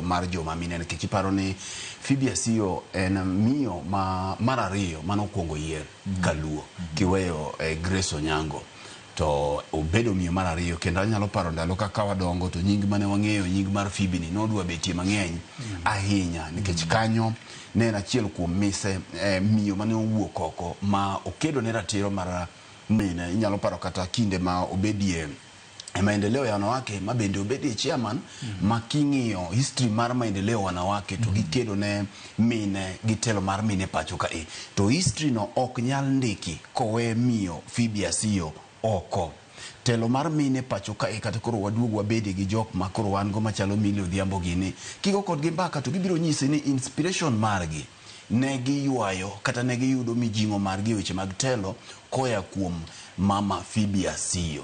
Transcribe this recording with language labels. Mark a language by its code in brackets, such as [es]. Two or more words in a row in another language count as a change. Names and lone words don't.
[luo] mar joma mine nikech iparo ni Phoebe Asiyo en miyo mar ariyo manokuongo yier kaluo kiweyo Grace Onyango to obedo miyo mar ariyo kendo anyalo paro ndalo kaka wadongo to nying mane wang'eyo nying mar Phoebe ni nodwa betie mang'eny ahinya nikech kanyo ne en achiel kuom mise miyo mane owuok oko ma okedo ne ratiro mar mine. Inyalo paro kata kinde ma obedie [sw] maendeleo ya wanawake [luo] ma bende obedie chairman ma king'iyo history mar [sw] maendeleo wanawake [luo] to gikedo ne mine gitelo mar mine pacho ka to history no ok nyal ndiki kowe miyo Phoebe Asiyo oko. Telo mar mine pacho ka kata koro waduog wabedi gi jok ma koro wan go machalo Millie Odhiambo gini kigo kod gi mbaka to gibiro nyisi ni inspiration margi ne giywayo kata ne giyudo mijingo margi weche mag telo koya kuom mama Phoebe Asiyo.